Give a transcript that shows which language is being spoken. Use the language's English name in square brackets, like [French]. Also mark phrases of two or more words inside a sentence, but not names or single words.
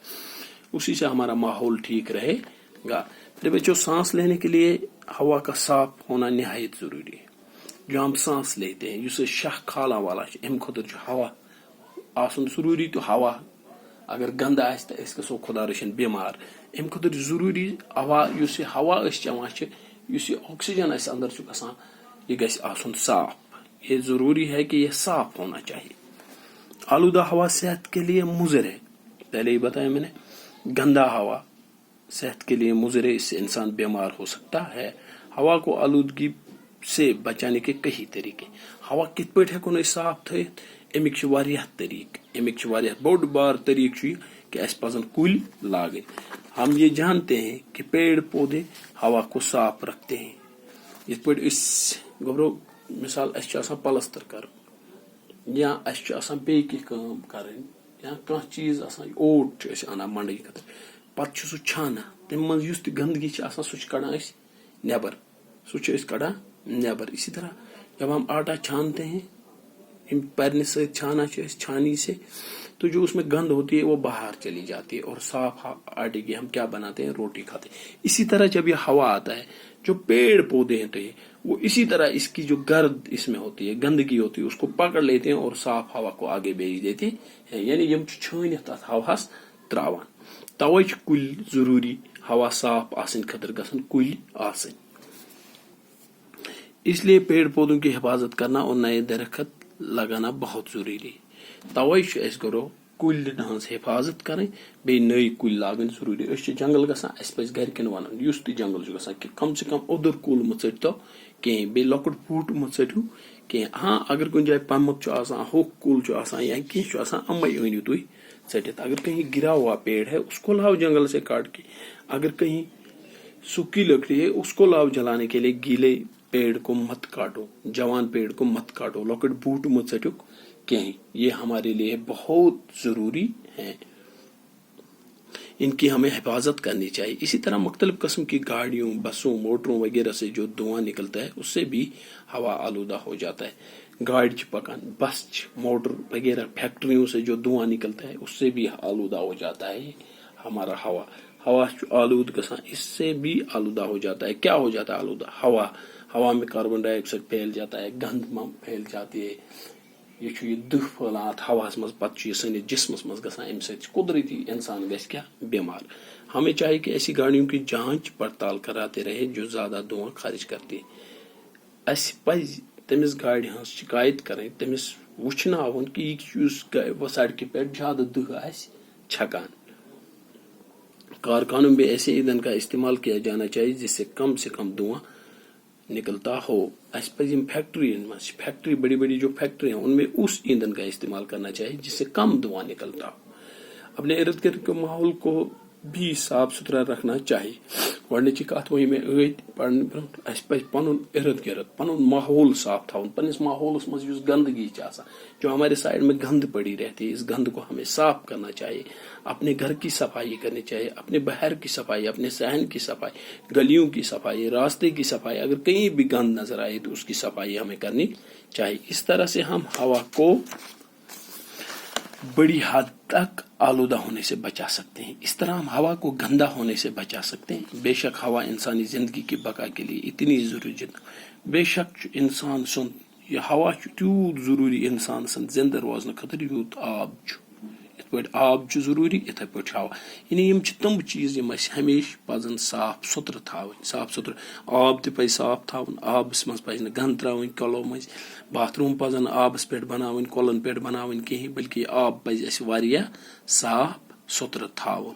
[Urdu] اسی سے ہمارا ماحول ٹھیک رہے گا. بچوں سانس لینے کے لیے ہوا کا صاف ہونا نہایت ضروری ہے. جو ہم سانس لیتے ہیں [Kashmiri] اس شاہ کھالا والا ام خطر جو ہوا آسن ضروری، تو ہوا اگر گند آس تو اس گژھو خدا رچھن بیمار. ام خطر ضروری ہوا، اس ہوا چوان اس آکسیجن اس اندر گژھان یہ گژھِ آسن صاف. [Urdu] یہ ضروری ہے کہ یہ صاف ہونا چاہیے. آلودہ ہوا صحت کے لیے مضر ہے. پہلے ہی بتایا میں نے، گندا ہوا صحت کے لیے مضر ہے، اس سے انسان بیمار ہو سکتا ہے. ہوا کو آلودگی سے بچانے کے کئی طریقے. [Kashmiri] ہوا کت پٲٹھۍ ہیکو أسۍ صاف تھٲیِتھ؟ امیک واریاہ طریقہ، امیک واریاہ بوٚڑ بار طریقہ چھُ یہِ کہ اَسہِ پزن کُلۍ لاگٕنۍ. [Urdu] ہم یہ جانتے ہیں کہ پیڑ پودے ہوا کو صاف رکھتے ہیں. [Kashmiri] یِتھ پٲٹھۍ أسۍ گوٚبرو مثال اَسہِ چھُ آسان پلستر کرُن، یا اَسہِ چھُ آسان بیٚیہِ کینٛہہ کٲم کرٕنۍ، یا کانٛہہ چیٖز آسان، اوٹ چھِ أسۍ انان منڈی خٲطرٕ، پتہٕ چھُ سُہ چھانان، تمہِ منٛز یُس تہِ گندگی چھِ آسان سُہ چھِ کڑان أسۍ نیبر، سُہ چھِ أسۍ کڑان نیبر. [Urdu] اسی طرح جب ہم آٹا چھانتے ہیں، پرنے سے چھانا [Kashmiri] چھِ أسۍ [Urdu] چھانی سے، تو جو اس میں گند ہوتی ہے وہ باہر چلی جاتی ہے، اور صاف آٹے کی ہم کیا بناتے ہیں؟ روٹی کھاتے ہیں. اسی طرح جب یہ ہوا آتا ہے، جو پیڑ پودے ہیں تو وہ اسی طرح اس کی جو گرد اس میں ہوتی ہے، گندگی ہوتی ہے، اس کو پکڑ لیتے ہیں اور صاف ہوا کو آگے بھیج دیتے ہیں، یعنی [Kashmiri] یم چھٲنِتھ تتھ ہواہس تراوان. توے چھ کُلۍ ضروری ہوا صاف آسن خاطر گژھن کُلۍ آسن. [Urdu] اس لیے پیڑ پودوں کی حفاظت کرنا اور نئے درخت لگانا بہت ضروری ہے. [Kashmiri] توے چھ اس کرو کُلٮ۪ن ہٕنٛز حفاظت کرٕنۍ، بیٚیہِ نٔوۍ کُلۍ لاگٕنۍ ضروری. أسۍ چھِ جنگل گژھان، اَسہِ پزِ گرِکٮ۪ن ونُن یُس تہِ جنگل چھُ گژھان کہ کم سے کم اوٚدُر کُل مہ ژٔٹۍتو کِہیٖنۍ، بیٚیہِ لۄکُٹ بوٗٹہٕ مہ ژٔٹِو کینٛہہ. ہاں اگر کُنہِ جایہِ پمبُک چھُ آسان، ہوٚکھ کُل چھُ آسان یا کینٛہہ چھُ آسان، یِمے أنِو تُہۍ ژٔٹِتھ. [Urdu] اگر کہیں گرا ہوا پیڑ ہے اس کو لاؤ جنگل سے کاٹ کے. اگر کہیں سوکھی لکڑی ہے اس کو لاؤ جلانے کے لیے. گیلے پیڑ کو مت کاٹو، جوان پیڑ کو مت کاٹو، [Kashmiri] لۄکٕٹۍ بوٗٹہٕ مہ ژٔٹِو کہیں. [Urdu] یہ ہمارے لیے بہت ضروری ہے، ان کی ہمیں حفاظت کرنی چاہیے. اسی طرح مختلف قسم کی گاڑیوں، بسوں، موٹروں وغیرہ سے جو دھواں نکلتا ہے اس سے بھی ہوا آلودہ ہو جاتا ہے. [Kashmiri] گاڑی چھ پکان، بس چھ، [Urdu] موٹر وغیرہ، فیکٹریوں سے جو دھواں نکلتا ہے اس سے بھی آلودہ ہو جاتا ہے ہمارا ہوا. [Kashmiri] ہوا آلود گژھان، [Urdu] اس سے بھی آلودہ ہو جاتا ہے. کیا ہو جاتا ہے آلودہ؟ ہوا میں کاربن ڈائی آکسائڈ پھیل جاتا ہے، گند پھیل جاتی ہے، [Kashmiri] یہ دہ پھیلان ہواس مز، پتہ یہ سنس جسمس مز گژھان. امہ سۭتۍ قدرتی انسان گژھِ کیا بیمار. [Urdu] ہمیں چاہیے کہ ایسی گاڑیوں کی جانچ پڑتال کراتے رہے جو زیادہ دھواں خارج کرتی ہے. [Kashmiri] اس پز تمس گاڑی ہز شکایت کریں، تمس وچھناون کہ یہ سڑکہ پہ زیادہ دہ آس چھکان. [Urdu] کارخانوں میں ایسے ایندھن کا استعمال کیا جانا چاہیے جس سے کم دھواں نکلتا ہو. اس پہ فیکٹری بڑی بڑی جو فیکٹری ہیں ان میں اس ایندھن کا استعمال کرنا چاہیے جس سے کم دھواں نکلتا ہو. اپنے ارد گرد کے ماحول کو بھی صاف ستھرا رکھنا چاہیے. [Kashmiri] گۄڈنِچی کتھ وۄنۍ مےٚ پڑھنہٕ برونٛٹھ اَسہِ پزِ پنُن ارد گرد پنُن ماحول صاف تھاؤن. پنس ماحولس مز یُس گندگی چھِ آسان، [Urdu] جو ہمارے سائڈ میں گند پڑی رہتی ہے، اس گند کو ہمیں صاف کرنا چاہیے. اپنے گھر کی صفائی کرنی چاہیے، اپنے باہر کی صفائی، اپنے صحن کی صفائی، گلیوں کی صفائی، راستے کی صفائی. اگر کہیں بھی گند نظر آئے تو اس کی صفائی ہمیں کرنی چاہیے. اس طرح سے ہم ہوا کو بڑی حد تک آلودہ ہونے سے بچا سکتے ہیں. اس طرح ہم ہوا کو گندا ہونے سے بچا سکتے ہیں. بے شک ہوا انسانی زندگی کی بقا کے لیے اتنی ضروری. [Kashmiri] بے شک انسان سن یہ ہوا تیوت ضروری انسان سن زندہ روزن خاطر یوت آب چھ. ات پٲٹھۍ آب چھ ضروری، اتھے پٲٹھۍ ہوا. یعنی یم چھ تم چیز یم اس ہمیشہ پزن صاف ستھرٕ تھاوٕنۍ. صاف ستھرٕ آب تہ پزِ صاف تھاوُن. آبس مز پزِ نہٕ گند تراوٕنۍ کۄلو مٔنٛزۍ. باتھ روم پزن آبس پٮ۪ٹھ بناوٕنۍ، کۄلن پٮ۪ٹھ بناوٕنۍ کہیٖنۍ، بلکہ آب پزِ اسہِ واریاہ صاف ستھرٕ تھاوُن.